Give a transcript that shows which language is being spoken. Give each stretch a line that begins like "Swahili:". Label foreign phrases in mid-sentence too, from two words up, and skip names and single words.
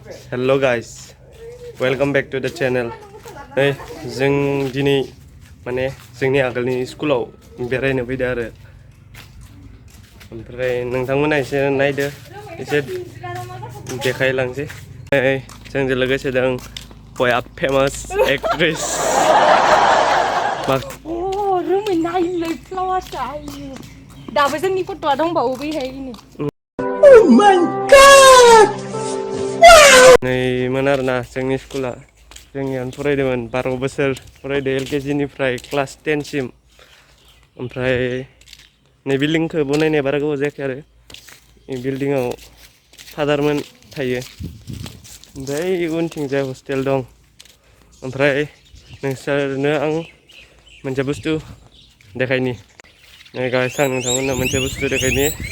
English: Hello guys, welcome back to the channel.
Bodo: Hey, जों दिनै माने जोंनि आगोलनि स्कुलाव बेरायनो फैदो आरो ओमफ्राय नोंथांमोना एसे नायदो एसे देखायलांसै। जोंजों लोगोसे दं बया
English: famous actress
Bodo: रोमै नायलै फ्लावार्सआ दाबो जोंनि फट'आ दंबावो बैहायनो।
English: Oh my god!
Bodo: नै मोन आरोना जोंनि स्कुला जोंनियावनो फरायदोंमोन 12 बोसोर फरायदो LKG निफ्राय क्लास 10 सिम ओमफ्राय नै बिल्डिंखौ बनायनाया बारा गोबाव जायाखै आरो बिल्डिंआव फादारमोन थायो ओमफ्राय उनथिंजाय हस्टेल दं ओमफ्राय नोंसोरनो आं मोनसे बुस्थु देखायनि गाइस आं नोंथांमोननो मोनसे बुस्थु देखायनि